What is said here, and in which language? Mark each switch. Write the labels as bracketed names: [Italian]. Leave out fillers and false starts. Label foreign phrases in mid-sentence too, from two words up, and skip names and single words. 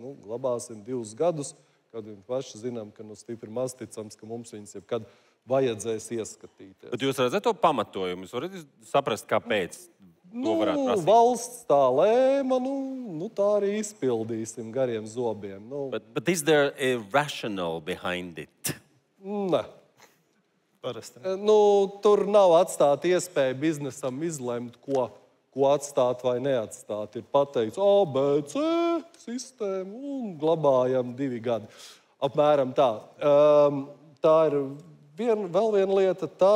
[Latvian] Glabāsim 2 gadus, kad viņi paši zinām, ka stipri maz ticams, ka mums viņas jebkad vajadzēs ieskatīties. Bet jūs redzat to pamatojumu? Jūs varat saprast, kāpēc to varētu prasīt? Valsts tā lēma, tā arī izpildīsim gariem zobiem. [English] But is there a rationale behind it? [Latvian] Ne. Parasti. Tur nav atstāta iespēja biznesam izlemt, ko atstāt vai neatstāt. Ir pateikts A, B, C sistēma un glabājam 2 gadi. Apmēram tā. Tā ir vēl viena lieta.